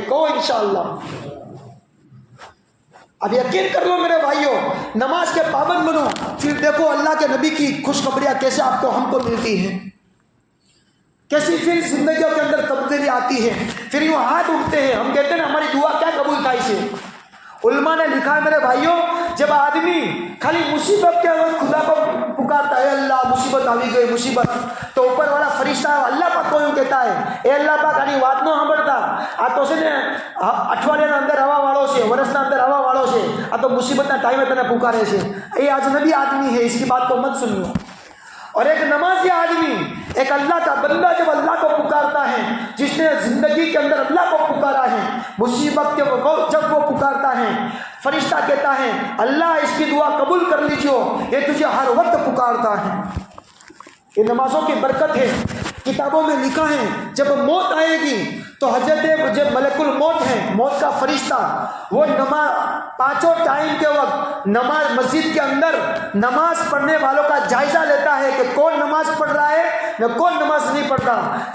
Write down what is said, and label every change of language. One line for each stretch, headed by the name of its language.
Hindi: कहो इंशाअल्लाह। अब यकीन कर लो मेरे भाइयों, नमाज के पाबंद बनो, फिर देखो अल्लाह के नबी की खुशखबरियां कैसे आपको हमको मिलती हैं, कैसी फिर जिंदगियों के अंदर तब्दीली आती है। फिर यूँ हाथ उठते हैं, हम कहते हैं ना हमारी दुआ क्या कबूल था। इसे उल्मा ने लिखा है मेरे भाइयों, जब आदमी खाली मुसीबत के वक्त खुदा को पुकारता है, अल्लाह मुसीबत
Gujarati: આવી ગઈ મુસીબત, તો ઉપરવાળા ફરિશ્તા અલ્લાહ પાક કોઈ કહેતા હે, એ અલ્લાહ પાક આની વાત ન સાંભળતા, આ તો છે ને અઠવાડિયાના અંદર આવવાવાળો છે, વર્ષના અંદર આવવાવાળો છે, આ તો મુસીબતના ટાઈમે તને પુકારે છે,
Hindi: ये अजनबी आदमी है, इसकी बात को मत सुनियो। और एक नमाजी आदमी, एक अल्लाह का बंदा जब अल्लाह को पुकारता है, जिसने जिंदगी के अंदर अल्लाह को पुकारा है, मुसीबत के जब वो पुकारता है, फरिश्ता कहता है अल्लाह इसकी दुआ कबूल कर लीजिए, ये तुझे हर वक्त पुकारता है। ये नमाजों की बरकत है। किताबों में लिखा है जब मौत आएगी तो हजरत जब मलकुल मौत है, मौत का फरिश्ता, वो नमाज पांचों टाइम के वक्त नमाज मस्जिद के अंदर नमाज पढ़ने वालों का जायजा लेता है कि कौन नमाज पढ़ रहा है न कौन नमाज नहीं पढ़ता।